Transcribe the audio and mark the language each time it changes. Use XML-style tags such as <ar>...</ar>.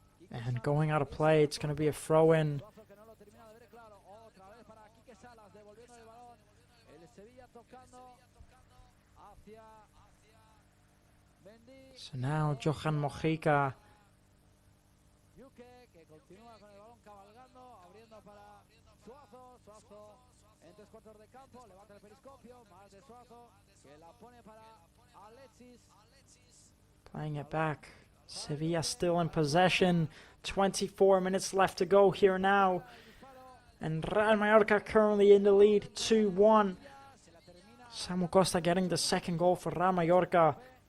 <en>And going out of play, it's going to be a throw-in.</en> <es>Suazo que no lo termina de ver claro. Otra vez para Quique Salas devolviendo el balón. El Sevilla tocando hacia Mendy.</es> <en>So now Johan Mojica.</en> <es>Yuke que continúa con el balón cabalgando, abriendo para Suazo. Suazo en 3/4 de campo, levanta el periscopio, más de Suazo que la pone para Alexis.</es> <en>Playing it back. Sevilla still in possession. 24 minutes left to go here now. And Real Mallorca currently in the lead, 2-1. Samu Costa getting the second goal for Real Mallorca.</en>